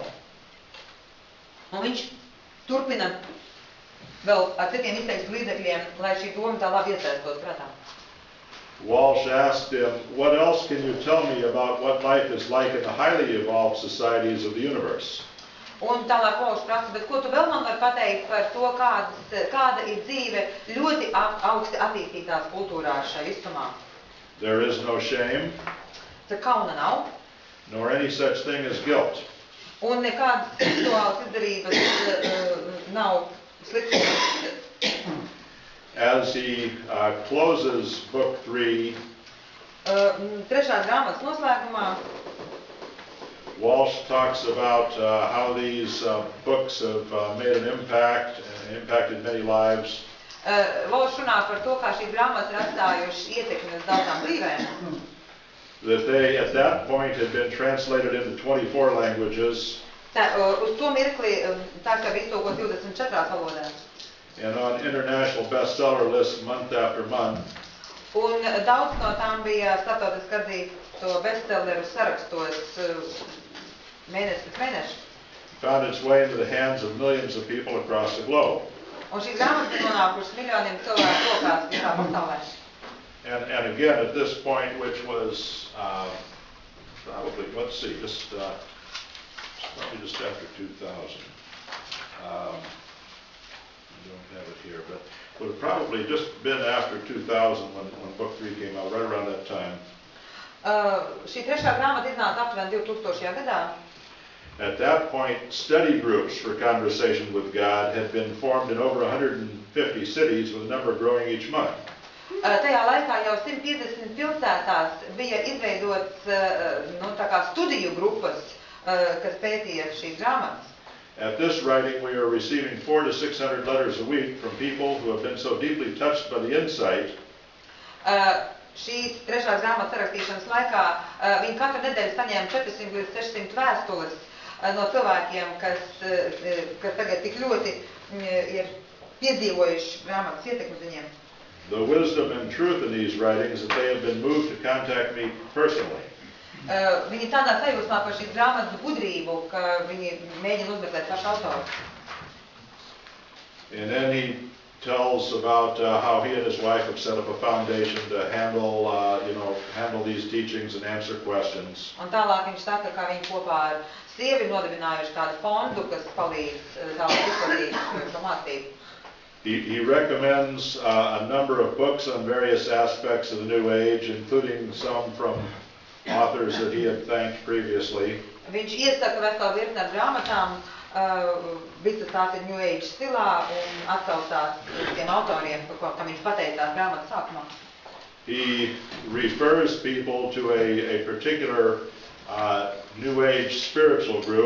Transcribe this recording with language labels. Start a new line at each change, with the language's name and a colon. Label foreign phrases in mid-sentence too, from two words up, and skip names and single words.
Latvian: Un viņš turpina vēl ar citiem izteiksmes līdzekļiem, lai šī doma tā labi iesaistos prātā.
English: Walsh asked him, what else can you tell me about what life is like in the highly evolved societies of the universe?
Latvian: Un tālāk Walsh prasa, bet ko tu vēl man var pateikt par to, kāda ir dzīve ļoti augsti attīstītās kultūrās šai visumā?
English: There is no shame.
Latvian: Te kauna nav.
English: Nor any such thing as guilt.
Latvian: Un nekādas seksuālas izdarības nav sliktums.
English: As he closes book 3,
Latvian: Trešās grāmatas noslēgumā
English: Walsh talks about how these books have made an impact and impacted many lives.
Latvian: Walsh runā par to, kā šīs grāmatas ir atstājušas ietekmi uz daudzām dzīvēm.
English: That they, at that point, had been translated into 24 languages.
Latvian: Uz to mirkli tā kā bija iztulkot 24 valodās.
English: And on international bestseller lists month after month.
Latvian: Un daudz no tām bija starptautiski atzīto bestselleru sarakstos mēnesi pēc mēneša.
English: Found its way into the hands of millions of people across the globe.
Latvian: Un šīs grāmatas ir nonākušas miljoniem cilvēku rokās visā pasaulē.
English: And again, at this point, which was probably, let's see, probably just after 2000. I don't have it here, but it would have probably just been after 2000 when book 3 came out, right around that time.
Latvian: Šī trešā grāmata iznāca aptuveni 2000. gadā.
English: At that point, study groups for conversation with God had been formed in over 150 cities, with the number growing each month.
Latvian: Tajā laikā jau 150 pilsētās bija izveidots tā kā studiju grupas, kas pētīja šīs grāmatas.
English: At this writing, we are receiving 400 to 600 letters a week from people who have been so deeply touched by the insight.
Latvian: Šīs trešās grāmatas sarakstīšanas laikā viņi katru nedēļu saņēma 400 līdz 600 vēstules no cilvēkiem, kas tagad tik ļoti ir piedzīvojuši grāmatas ietekmi uz viņiem.
English: The wisdom and truth in these writings that they have been moved to contact me personally.
Latvian: Viņi tādā sajūsmā par šīs grāmatas gudrību, ka viņi mēģina uzmeklēt pašu autoru.
English: And then he tells about how he and his wife have set up a foundation to handle these teachings and answer questions.
Latvian: Un tālāk viņš saka, ka viņi kopā ar sievi nodibinājuši kādu fondu, kas palīdz tālāk izplatīt šo mācību.
English: He recommends a number of books on various aspects of the New Age, including some from authors that he had thanked previously.
Latvian: Viņš iesaka veselu virkni ar grāmatām, visas tās ir New Age stilā un atsaucās tiem autoriem, kam viņš pateicās grāmatas sākumā.
English: He refers people to a particular New Age spiritual group.